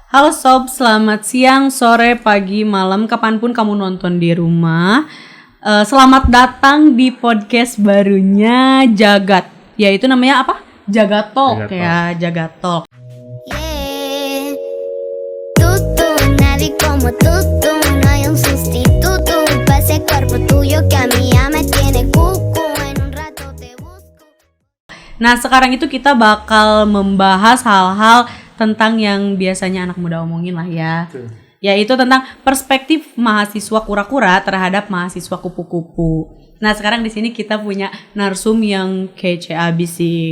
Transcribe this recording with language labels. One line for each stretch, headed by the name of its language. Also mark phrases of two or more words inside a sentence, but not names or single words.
Indonesian: Halo Sob, selamat siang, sore, pagi, malam, kapanpun kamu nonton di rumah. Selamat datang di podcast barunya Jagat. Yaitu namanya apa? Jagatalk ya, Jagatalk. Yeah.
Spanish: Tú, nadie como tú, no hay un sustituto. Pa' ese cuerpo tuyo que a mí ya me tiene cuco. En un rato te busco.
Indonesian: Nah, sekarang itu kita bakal membahas hal-hal tentang yang biasanya anak muda omongin lah ya. Yaitu tentang perspektif mahasiswa kura-kura terhadap mahasiswa kupu-kupu. Nah, sekarang di sini kita punya narsum yang kece abis sih.